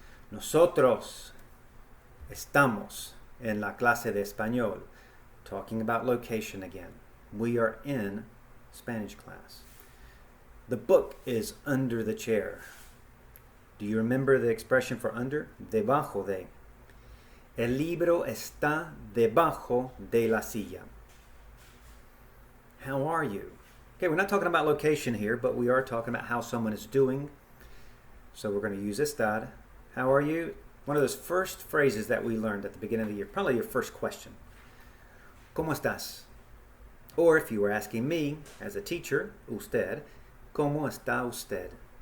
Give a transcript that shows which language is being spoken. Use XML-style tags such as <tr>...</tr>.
<es>Nosotros estamos en la clase de español.</es> <en>Talking about location again. We are in Spanish class. The book is under the chair. Do you remember the expression for under?</en> <es>Debajo de. El libro está debajo de la silla.</es> <en>How are you? Okay, we're not talking about location here, but we are talking about how someone is doing. So we're going to use estar. How are you? One of those first phrases that we learned at the beginning of the year, probably your first question.</en> <es>¿Cómo estás?</es> <en>Or if you were asking me as a teacher, usted,</en> <es>¿cómo está usted?</es>